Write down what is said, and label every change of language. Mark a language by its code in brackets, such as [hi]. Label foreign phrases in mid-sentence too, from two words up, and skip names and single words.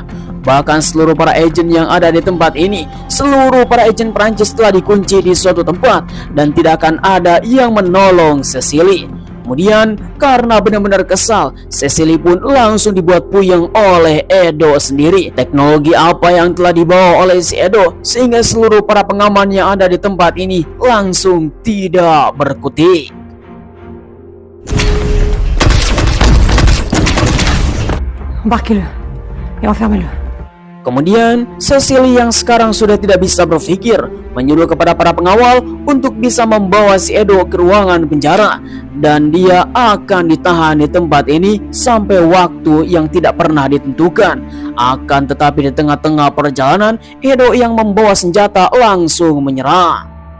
[id] Bahkan seluruh para agen yang ada di tempat ini, seluruh para agen Prancis telah dikunci di suatu tempat dan tidak akan ada yang menolong Cecily. Kemudian karena benar-benar kesal, Cecily pun langsung dibuat puyeng oleh Edo sendiri. Teknologi apa yang telah dibawa oleh si Edo sehingga seluruh para pengaman yang ada di tempat ini langsung tidak berkutik. [fr] Embarquez-le et enfermez-le. [id] Kemudian Cecily yang sekarang sudah tidak bisa berpikir menyuruh kepada para pengawal untuk bisa membawa si Edo ke ruangan penjara, dan dia akan ditahan di tempat ini sampai waktu yang tidak pernah ditentukan. Akan tetapi di tengah-tengah perjalanan, Edo yang membawa senjata langsung menyerang.